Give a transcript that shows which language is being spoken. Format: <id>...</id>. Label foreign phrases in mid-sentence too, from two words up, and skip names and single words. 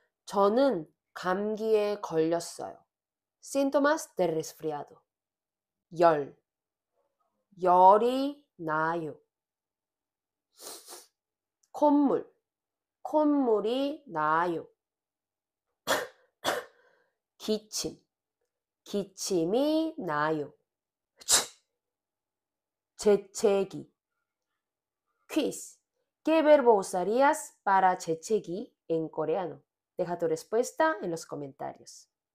<ko>저는 감기에 걸렸어요.</ko> <es>Síntomas de resfriado.</es> <ko>열. 열이 나요. 콧물. 콧물이 나요. 기침. 기침이 나요. 재채기.</ko> <es>Quiz. ¿Qué verbo usarías para 재채기 en coreano? Deja tu respuesta en los comentarios.</es>